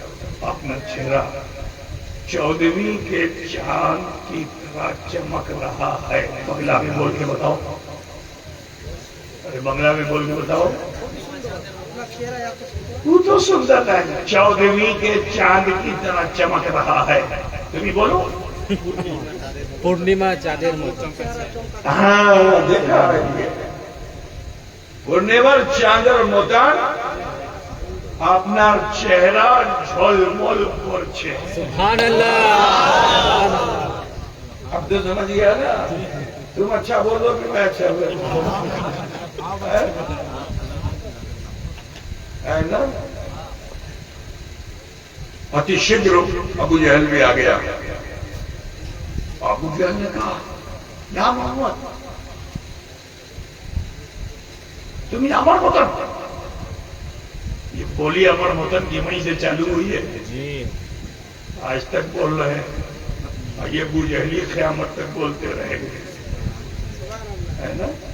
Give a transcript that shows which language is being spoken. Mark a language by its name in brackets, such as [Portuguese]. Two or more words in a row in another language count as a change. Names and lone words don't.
[Urdu] اپنا چہرہ 14ویں کے چاند کی طرح چمک رہا ہے۔ بنگلہ میں بول کے بتاؤ، ارے بنگلہ میں بول کے بتاؤ، وہ تو سندر ہے، 14ویں کے چاند کی طرح چمک رہا ہے۔ تمہیں بولو [Bangla] পূর্ণিমা চাঁদের মতো। [Urdu] ہاں دیکھا ہے، [Bangla] পূর্ণিমার চাঁদের মতন আপনার চেহারা ঝলমল করছে। সুবহানাল্লাহ। [Urdu] اب تو سمجھ گیا نا، تم اچھا بولو کہ میں اچھا بولوں، ہے نا؟ اتی شبر ابو جہل بھی آ گیا۔ ابو جہل نے کہا یا محمد تمہیں [Bangla] আমার মতন, [Urdu] یہ بولی [Bangla] আমার মতন [Urdu] کی وہیں سے چالو ہوئی ہے، آج تک بول رہے ہیں، اور یہ ابو جہلی قیامت تک بولتے رہیں گے، ہے نا؟